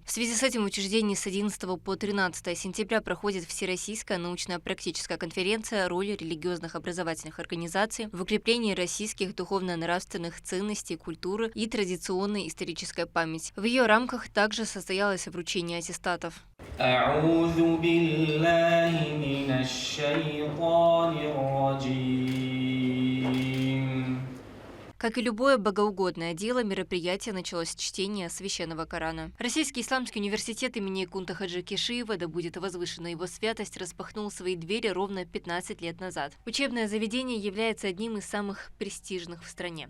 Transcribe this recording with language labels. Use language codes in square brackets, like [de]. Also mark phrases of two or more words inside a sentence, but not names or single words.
[ru] В связи с этим в учреждении с 11 по 13 сентября проходит Всероссийская научно-практическая конференция «Роль религиозных образовательных организаций в укреплении российских духовно-нравственных ценностей, культуры и традиционной исторической памяти». В ее рамках также состоялось вручение аттестатов. [ar] أعوذ بالله من الشيطان الرجيم. [ru] Как и любое богоугодное дело, мероприятие началось с чтения Священного Корана. Российский исламский университет имени Кунта Хаджи Кишиева, да будет возвышена его святость, распахнул свои двери ровно 15 лет назад. Учебное заведение является одним из самых престижных в стране.